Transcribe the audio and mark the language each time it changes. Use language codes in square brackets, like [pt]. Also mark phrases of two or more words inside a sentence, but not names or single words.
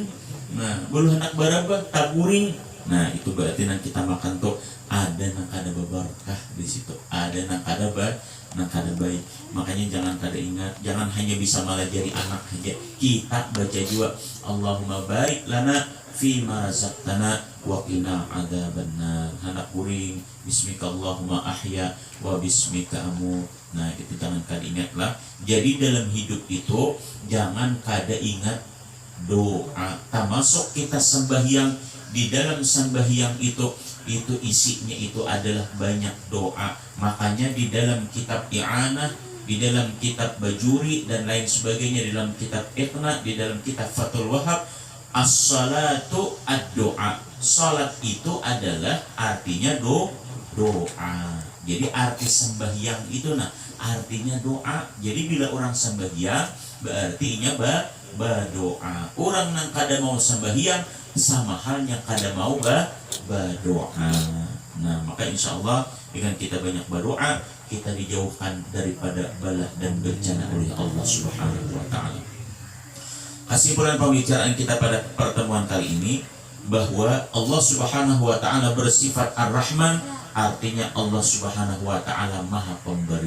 [bjn] Nah belum hendak barabah taburing. Nah itu berarti nang kita makan tuh ada nang kada berkah di situ, ada nang kada nah kada baik. Makanya jangan kada ingat, jangan hanya bisa melajari anak saja, kita baca juga [ar] اللهم بارك لنا فيما رزقتنا وقنا عذاب النار. [bjn] Hendak kuring [ar] باسمك اللهم أحيا وباسمك أموت. [bjn] Nah itu jangan kada ingatlah. Jadi dalam hidup itu jangan kada ingat doa. [id] Termasuk kita sembahyang, di dalam sembahyang itu isinya itu adalah banyak doa. Makanya di dalam kitab I'anah, di dalam kitab Bajuri dan lain sebagainya, di dalam kitab Iqna, di dalam kitab Fathul Wahab, [ar] الصلاة الدعاء. [id] Salat itu adalah artinya doa. Jadi arti sembahyang itu artinya doa. Jadi bila orang sembahyang berartinya berdoa. [bjn] Orang yang kada mau sembahyang sama halnya kada mau berdoa. [id] Nah maka [ar] إن شاء الله [id] dengan kita banyak berdoa, kita dijauhkan daripada bala dan bencana oleh Allah [ar] سبحانه وتعالى. [id] Kesimpulan pembicaraan kita pada pertemuan kali ini bahwa Allah [ar] سبحانه وتعالى [id] bersifat Ar-Rahman, artinya Allah [ar] سبحانه وتعالى [id] Maha Pemberi.